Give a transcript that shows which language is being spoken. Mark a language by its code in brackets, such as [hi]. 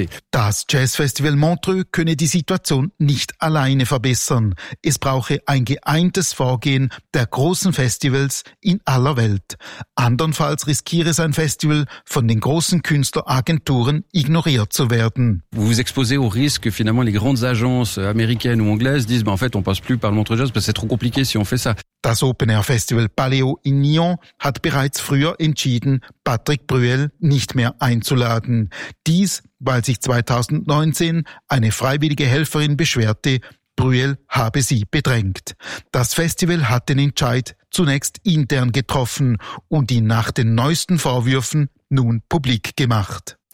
[de] Das Jazzfestival Montreux könne die Situation nicht alleine verbessern. Es brauche ein geeintes Vorgehen der großen Festivals in aller Welt. Andernfalls riskiere sein Festival, von den großen Künstleragenturen ignoriert zu werden. [fr] Vous vous exposez au risque que finalement les grandes agences américaines ou anglaises disent, en fait, on passe plus par le Montreux Jazz, parce que c'est trop compliqué si on fait ça. [de] Das Open Air Festival Paléo in Nyon hat bereits früher entschieden, Patrick Brühl nicht mehr einzuladen. Dies, weil sich 2019 eine freiwillige Helferin beschwerte, Brühl habe sie bedrängt. Das Festival hat den Entscheid zunächst intern getroffen und ihn nach den neuesten Vorwürfen nun publik gemacht.